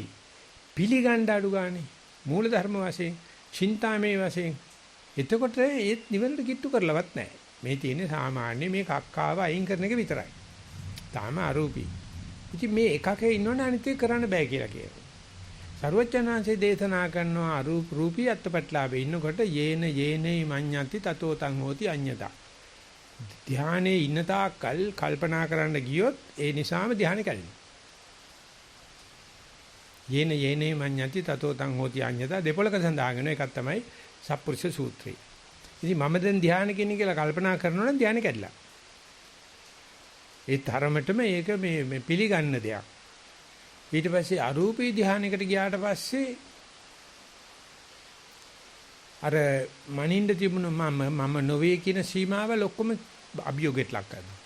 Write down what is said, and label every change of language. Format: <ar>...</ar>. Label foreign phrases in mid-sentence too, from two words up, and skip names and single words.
<si>පිළිගන්න අඩු ගානේ. මූල ධර්ම වශයෙන්, චින්තාමේ වශයෙන්. එතකොට ඒත් නිවනට කිට්ටු කරලවත් නැහැ. මේ තියෙන්නේ සාමාන්‍ය මේ කක්කාව අයින් කරන එක විතරයි. තාම අරූපී. ඉතින් මේ එකකේ ඉන්නවනේ අනිත් එක කරන්න බෑ කියලා කියනවා. සර්වඥාන්සේ දේශනා කරනවා රූපී අත්පත්ලාභේ ඉන්නකොට</si> <pi>යේන යේනේ මඤ්ඤන්ති තතෝ තං හෝති අඤ්ඤතා.</pi> <si>ධානයේ ඉන්න තාක්කල් කල්පනා කරන්න ගියොත් ඒ නිසාම ධානය කැඩෙනවා.</si> <pi>යේන යේනේ මඤ්ඤන්ති තතෝ තං හෝති අඤ්ඤතා</pi> <si>දෙපොලක සඳහන් එකක් තමයි සප්පුරුෂ සූත්‍රය. ඉතින් මම දැන් ධානය කියන්නේ කියලා කල්පනා කරනවා නම් ධානය කැඩලා. ඒ තරමටම ඒක මේ පිළිගන්න දෙයක්. ඊට පස්සේ අරූපී ධානයකට ගියාට පස්සේ අර මනින්ද තිබුණ මම නොවේ කියන සීමාවල් ඔක්කොම අභියෝගයට ලක් කරනවා.</si>